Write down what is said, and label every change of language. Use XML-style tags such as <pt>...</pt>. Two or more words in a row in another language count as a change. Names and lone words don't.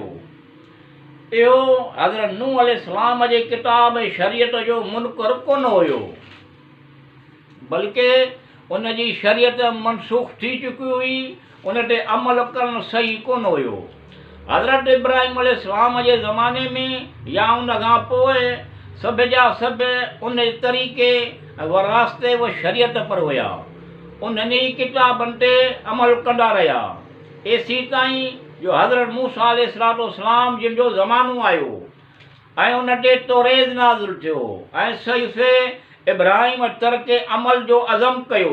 <sd>इहो हज़रत नूह अलैहिस्सलाम जे किताब ऐं शरीयत जो मुनकर कोन हुयो, बल्कि उन जी शरीयत मनसूख़ थी चुकी हुई, उन ते अमल करणु सही कोन हुयो। हज़रत इब्राहिम अलैहिस्सलाम जे ज़माने में या उन खां पोइ सभ जा सभ उन तरीक़े व रास्ते व शरीयत पर हुया, उन्हनि किताबनि ते अमल कंदा रहिया, एसी ताईं जो हज़रत मूसा अलैहिस्सलाम जिन जो ज़मानो आयो ऐं उन ते तौरेत नाज़िल थियो ऐं सहीफ़े इब्राहिम तरक़ अमल जो अज़म कयो।</sd>